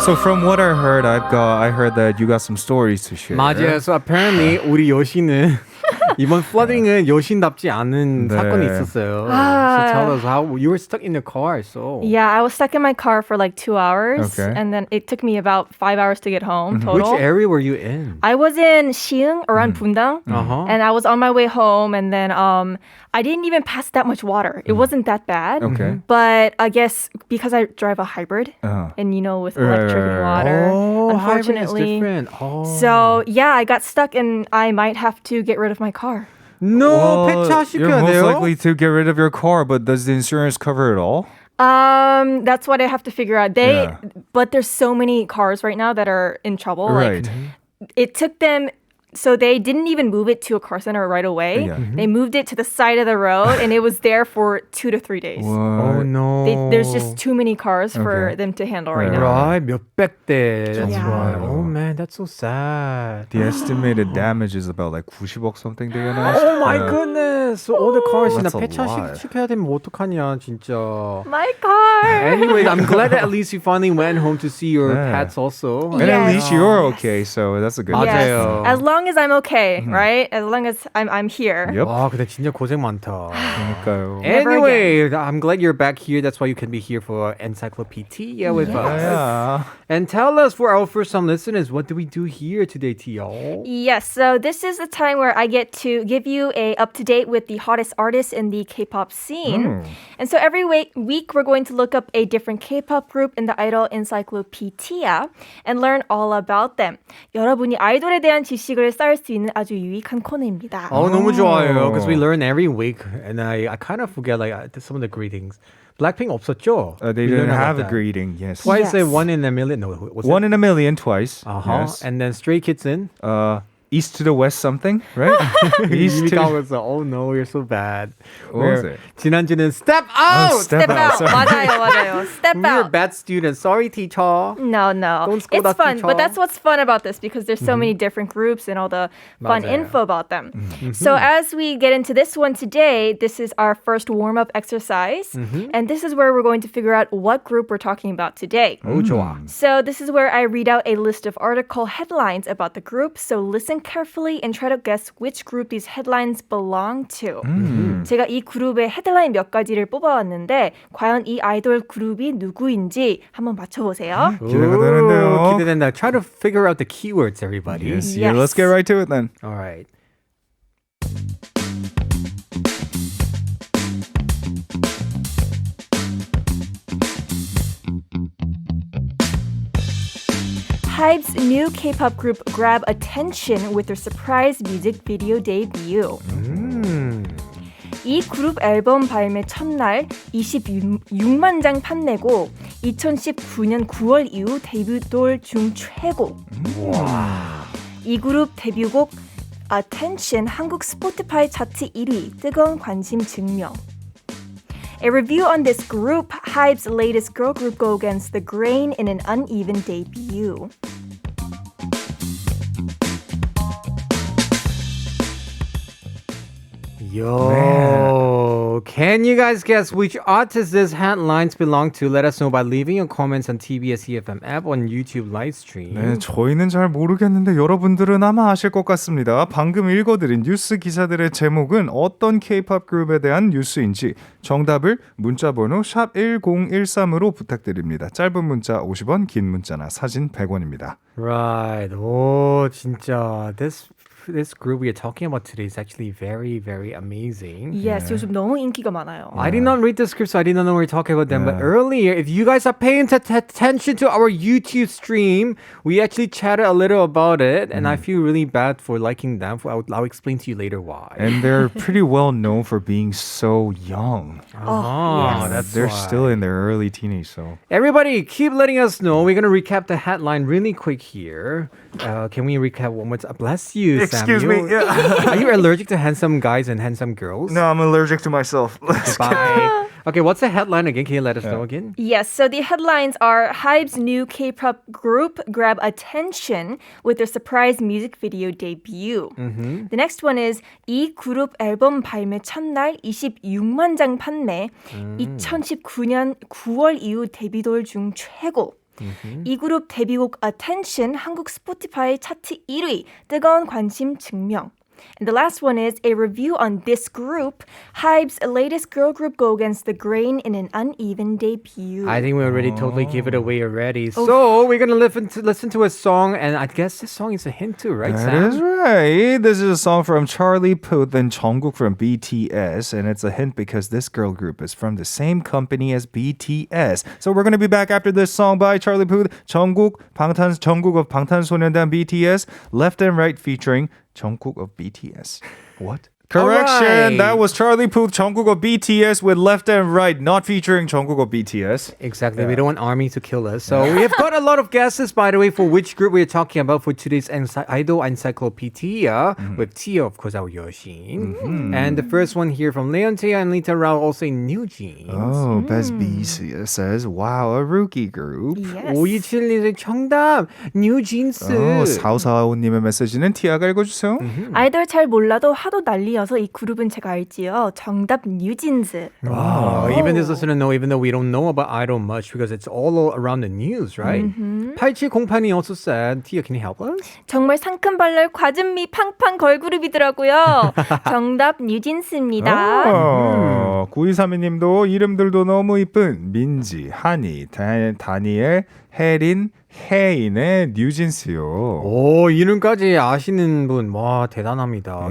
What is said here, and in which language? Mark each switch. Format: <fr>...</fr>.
<en>So from what I heard, I heard that you got some stories to share.</en> <ko>맞아요.</ko> <en>So apparently</en> <ko>우리 요시는 이번 flooding은 요신답지 않은 네. 사건이 있었어요.</ko> <en>So tell us how you were stuck in the car. So Yeah, I was stuck in my car for like 2 hours. Okay. And then it took me about 5 hours to get home total. which area were you in? I was in Siung, around Bundang. Uh-huh. And I was on my way home. And then I didn't even pass that much water. It wasn't that bad. Okay. But I guess because I drive a hybrid, and with electric and water, unfortunately. Hybrid is different. So yeah, I got stuck and I might have to get rid of my car. No, You're</en> <ko>폐차시켜야</ko> <en>most</en> <ko>돼요?</ko> <en>likely to get rid of your car, but does the insurance cover it all? That's what I have to figure out. But there's so many cars right now that are in trouble. Right. Like, it took them. So they didn't even move it to a car center right away. Yeah. They moved it to the side of the road, and it was there for 2 to 3 days. Oh no. There's just too many cars for them to handle right now. Right,</en> <ko>몇백 대.</ko> <en>That's Yeah. right. Oh man, that's so sad. The estimated damage is about like 90억 something, do you know? Oh my goodness. So all the cars That's</en> <ko>나</ko> <en>a lot.</en> <ko>폐차시켜야 되면 어떡하냐, 진짜.</ko> <en>My car. Anyway, I'm glad that at least you finally went home to see your Yeah. pets also. And at Yes. least you're okay, so that's a good</en> <ko>맞아요.</ko> <en>Yes.</en> <ko>맞아요.</ko> <en>As long as I'm okay, right? As long as I'm here. Yep.</en> <ko>와, 근데 진짜 고생 많다. 그러니까요.</ko> <en>Never Anyway, I'm glad you're back here. That's why you can be here for Encyclopedia with us. Yeah. And tell us, for our first-time listeners, what do we do here today, Tia? Yes, so this is the time where I get to give you a up-to-date with the hottest artists in the K-pop scene. And so every week we're going to look up a different K-pop group in the Idol Encyclopedia and learn all about them.</en> <ko>여러분이 아이돌에 대한 지식을 쌓을 수 있는 아주 유익한 코너입니다. 너무 좋아요.</ko> <en>Because we learn every week, and I kind of forget some of the greetings.</en> <ko>Blackpink 없었죠?</ko> <en>They We didn't learned about have a that. greeting, yes. Twice Yes. one in a million. No, was One in a million twice. Yes. And then Stray Kids in. East to the west something, right? East to... was oh no, you're so bad. What was it?</en> <ko>지난주는 Step Out!</ko> <en>Step out. Step out.</en> <ko>맞아요.</ko> <en>Step We're out. bad students. Sorry, teacher. No. Don't scold It's us, fun, teacher. but that's what's fun about this because there's so many different groups and all the fun</en> <ko>맞아요.</ko> <en>info about them. So as we get into this one today, this is our first warm-up exercise. And this is where we're going to figure out what group we're talking about today.</en> <ko>오, 좋아.</ko> <en>So this is where I read out a list of article headlines about the group. So listen carefully and try to guess which group these headlines belong to.</en> <ko>제가 이 그룹의 헤드라인 몇 가지를 뽑아왔는데 과연 이 아이돌 그룹이 누구인지 한번 맞춰보세요. 기대가 되는데요. 기대된다.</ko> <en>Try to figure out the keywords, everybody. Yes, yeah. Let's get right to it then. All right. HYBE's new K-pop group grab attention with their surprise music video debut.</en> <ko>이 그룹 앨범 발매 첫날 26만 장 판매고 2019년 9월 이후 데뷔돌 중 최고. 이 그룹 데뷔곡 Attention 한국 스포티파이 차트 1위 뜨거운 관심 증명.</ko> <en>A review on this group, HYBE's latest girl group go against the grain in an uneven debut. Yo, can you guys guess which artist these headlines belong to? Let us know by leaving your comments on tbseFM app on YouTube live stream.</en> <ko>네, 저희는 잘 모르겠는데 여러분들은 아마 아실 것 같습니다. 방금 읽어드린 뉴스 기사들의 제목은 어떤 K-pop 그룹에 대한 뉴스인지 정답을 문자번호 샵 1013으로 부탁드립니다. 짧은 문자 50원, 긴 문자나 사진 100원입니다.</ko> <en>Right.</en> <ko>오, 진짜</ko> <en>this group we are talking about today is actually very, very amazing.</en> <ko>Yes, 요즘 너무 인기가 많아요.</ko> <en>I did not read the script, so I did not know we were talking about them. But Yeah. earlier, if you guys are paying attention to our YouTube stream, we actually chatted a little about it, and I feel really bad for liking them. I'll explain to you later why. And they're pretty well known for being so young. Oh, that's They're why. still in their early teenage, so... Everybody, keep letting us know. We're going to recap the headline really quick here. Can we recap one more time? Bless you, Excuse Samuel. me, yeah. Are you allergic to handsome guys and handsome girls? No, I'm allergic to myself. Bye. Okay, what's the headline again? Can you let us know again? Yes, so the headlines are HYBE's new K-pop group grab attention with their surprise music video debut. The next one is</en> <ko>이 그룹 앨범 발매 첫날 26만 장 판매, 2019년 9월 이후 데뷔돌 중 최고. 이 그룹 데뷔곡 Attention 한국 스포티파이 차트 1위, 뜨거운 관심 증명.</ko> <en>And the last one is a review on this group. HYBE's latest girl group go against the grain in an uneven debut. I think we already totally gave it away already. So we're gonna listen to a song, and I guess this song is a hint too, right, That Sam? is right. This is a song from Charlie Puth and Jungkook from BTS, and it's a hint because this girl group is from the same company as BTS. So we're gonna be back after this song by Charlie Puth, Jungkook of 방탄소년단 BTS, Left and Right featuring Jungkook of BTS. What? Correction. Alright. That was Charlie Puth, Jungkook of BTS with Left and Right, not featuring Jungkook of BTS. Exactly. We don't want ARMY to kill us. So we have got a lot of guesses, by the way, for which group we're talking about for today's Idol Encyclopedia with Tia, of course, our Yoshin. And the first one here from Leontia and Lita Rao, also NewJeans. Oh, Best B says, wow, a rookie group. Yes.</en> <ko>5271님 정답 NewJeans. 4445님의 메시지는 티아가 읽어주세요. 아이돌 잘 몰라도 하도 난리여서 이 그룹은 제가 알지요. 정답 뉴진스.</ko> <en>Wow. Even this listener know, even though we don't know about Idol much because it's all around the news, right? 8708님 also said, Tia, can you help us?</en> <ko>정말 상큼발랄 과즙미 팡팡 걸그룹이더라고요. 정답 뉴진스입니다. 9232님도 이름들도 너무 이쁜 민지, 한이, 다니엘, 혜린, 혜인의 뉴진스요. 오, 이름까지 아시는 분, 와, 대단합니다.</ko>